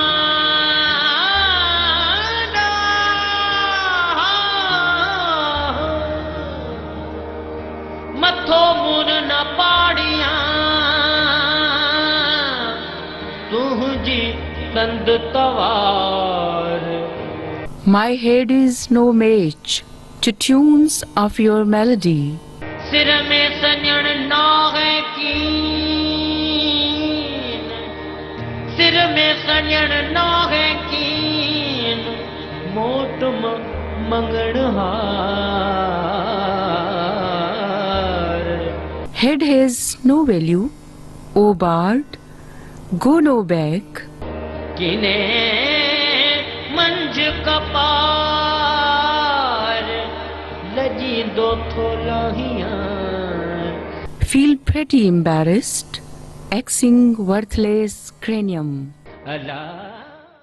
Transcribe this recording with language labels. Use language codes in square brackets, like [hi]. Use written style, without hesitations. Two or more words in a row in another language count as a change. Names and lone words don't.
[sd] मथो मुर न पाड़िया तुझी कंद तवार। [en] My head is no match to tunes of your melody. [sd] सिर में सजण नाहे कीन, सिर में सजण नाहे कीन, मोट मंगण हार। [en] Head has no value, O bard, go no back. [sd] किने मंझ कपार लजी दो थोलाहियां। [en] Feel pretty embarrassed, axing worthless cranium. [sd] अला